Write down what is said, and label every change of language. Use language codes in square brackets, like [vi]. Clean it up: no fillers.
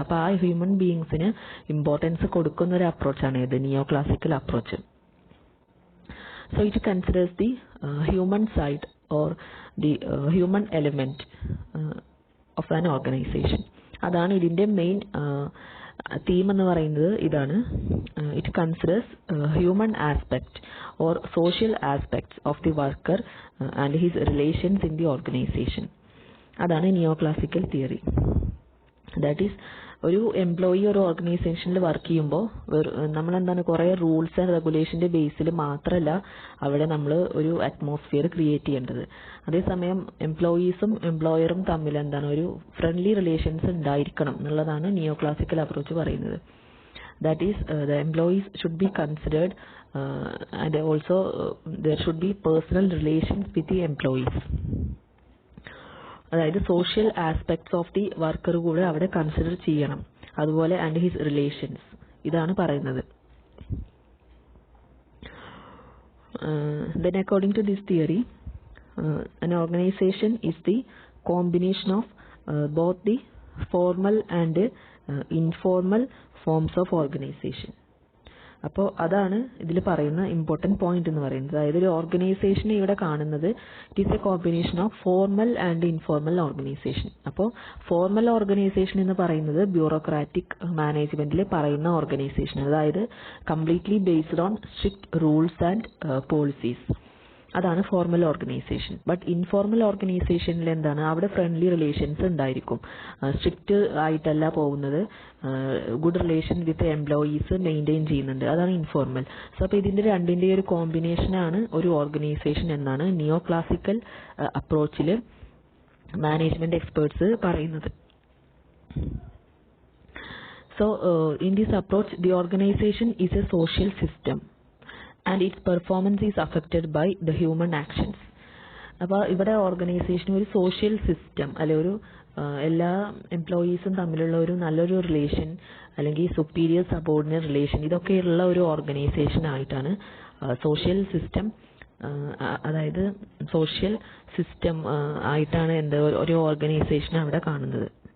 [ml] അപ്പോൾ ആ human ബീയിങ്സിന് importance കൊടുക്കുന്ന ഒരു അപ്രോച്ചാണ് ഇത് നിയോ classical approach. [en] So it considers the human side or the human element of an organization. [ml] അതാണ് ഇതിന്റെ മെയിൻ തീം എന്ന് പറയുന്നത്. ഇതാണ് [en] It considers human aspect or social aspects of the worker and his relations in the organisation. [ml] അതാണ് നിയോ classical theory. [en] that is [ml] ഒരു employee ഒരു ഓർഗനൈസേഷനിൽ work ചെയ്യുമ്പോൾ നമ്മളെന്താണ് കുറേ റൂൾസ് ആൻഡ് റെഗുലേഷന്റെ ബേസിൽ മാത്രമല്ല അവിടെ നമ്മൾ ഒരു അറ്റ്മോസ്ഫിയർ ക്രിയേറ്റ് ചെയ്യേണ്ടത്. അതേസമയം എംപ്ലോയീസും എംപ്ലോയറും തമ്മിൽ എന്താണ് ഒരു ഫ്രണ്ട്ലി റിലേഷൻസ് ഉണ്ടായിരിക്കണം എന്നുള്ളതാണ് നിയോ ക്ലാസിക്കൽ അപ്രോച്ച് പറയുന്നത്. [en] That is the employees should be considered and also there should be personal relations with the employees. [ml] അതായത് [en] social aspects of the worker [ml] കൂടെ അവിടെ കൺസിഡർ ചെയ്യണം. അതുപോലെ [en] and his relations, [ml] ഇതാണ് പറയുന്നത്. [en] Then according to this theory, an organization is the combination of both the formal and informal forms of organization. [ml] അപ്പോൾ അതാണ് ഇതിൽ പറയുന്ന ഇമ്പോർട്ടൻറ്റ് പോയിന്റ് എന്ന് പറയുന്നത്. അതായത് ഒരു ഓർഗനൈസേഷനെ ഇവിടെ കാണുന്നത് [en] It is a combination of formal and informal organisation. [ml] അപ്പോൾ ഫോർമൽ ഓർഗനൈസേഷൻ എന്ന് പറയുന്നത് ബ്യൂറോക്രാറ്റിക് മാനേജ്മെന്റിൽ പറയുന്ന ഓർഗനൈസേഷൻ, അതായത് [en] Completely based on strict rules and policies. [ml] അതാണ് ഫോർമൽ ഓർഗനൈസേഷൻ. ബട്ട് ഇൻഫോർമൽ ഓർഗനൈസേഷനിൽ എന്താണ്, അവിടെ ഫ്രണ്ട്ലി റിലേഷൻസ് ഉണ്ടായിരിക്കും, സ്ട്രിക്റ്റ് ആയിട്ടല്ല പോകുന്നത്, [en] good relation with employees [ml] maintain ചെയ്യുന്നുണ്ട്. അതാണ് ഇൻഫോർമൽ. സോ അപ്പോൾ ഇതിന്റെ രണ്ടിന്റെ ഒരു കോമ്പിനേഷനാണ് ഒരു ഓർഗനൈസേഷൻ എന്നാണ് നിയോ ക്ലാസിക്കൽ അപ്രോച്ചിൽ മാനേജ്മെന്റ് എക്സ്പേർട്സ് പറയുന്നത്. [en] So in this approach the organization is a social system and its performance is affected by the human actions. [ml] അപ്പോൾ ഇവിടെ ഓർഗനൈസേഷൻ ഒരു സോഷ്യൽ സിസ്റ്റം അല്ലെ, ഒരു എല്ലാ എംപ്ലോയീസും തമ്മിലുള്ള ഒരു നല്ലൊരു റിലേഷൻ അല്ലെങ്കിൽ സുപ്പീരിയർ സബോർഡിനേറ്റ് റിലേഷൻ ഇതൊക്കെയുള്ള ഒരു ഓർഗനൈസേഷൻ ആയിട്ടാണ് സോഷ്യൽ സിസ്റ്റം, അതായത് സോഷ്യൽ സിസ്റ്റം ആയിട്ടാണ് ഒരു ഓർഗനൈസേഷൻ അവിടെ കാണുന്നത്.